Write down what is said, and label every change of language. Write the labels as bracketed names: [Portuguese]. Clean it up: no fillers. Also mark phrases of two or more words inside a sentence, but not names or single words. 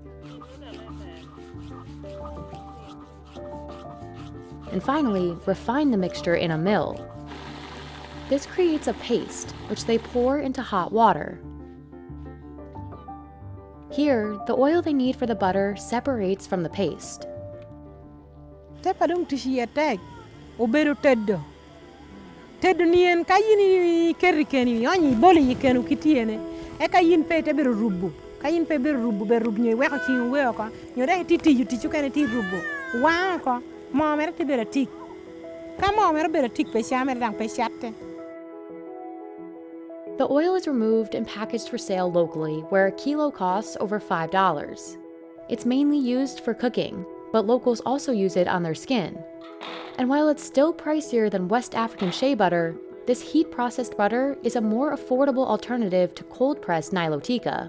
[English] And finally, refine the mixture in a mill. This creates a paste, which they pour into hot water. Here, the oil they need for the butter separates from the paste. [Acoli] Teddo nien kayini kerikeni oni boli yikenu kitiene e kayin pe te beru rubu kayin pe beru rubu nye we ko chi we ko nyore ti yuti chukene ti rubu wa ko mo mer ti bera tik ka mo mer bera tik pe shamer dang pe shatte. [English] The oil is removed and packaged for sale locally, where a kilo costs over $5. It's mainly used for cooking, but locals also use it on their skin. And while it's still pricier than West African shea butter, this heat-processed butter is a more affordable alternative to cold-pressed Nilotica.